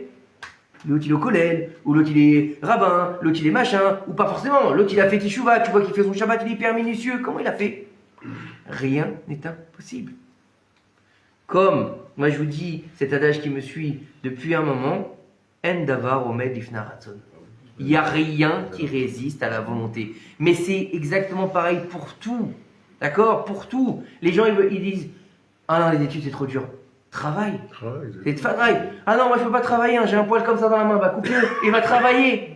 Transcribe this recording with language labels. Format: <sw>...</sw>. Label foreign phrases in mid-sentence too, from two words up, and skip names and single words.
<fr>L'autre il est au collège, ou l'autre il est rabbin, l'autre il est machin, ou pas forcément. L'autre il a fait Teshuvah, tu vois qu'il fait son Shabbat, il est hyper minutieux. Comment il a fait? Rien n'est impossible. Comme, moi je vous dis, cet adage qui me suit depuis un moment,</fr> <he>אין דבר עומד בפני רצון.</he> <fr>Il n'y a rien qui résiste à la volonté. Mais c'est exactement pareil pour tout. D'accord? Pour tout. Les gens ils disent, ah non, les études c'est trop dur. Travaille. C'est de travail. Ah non, moi je peux pas travailler, hein, j'ai un poil comme ça dans la main, bah coupe-le et va travailler.</fr>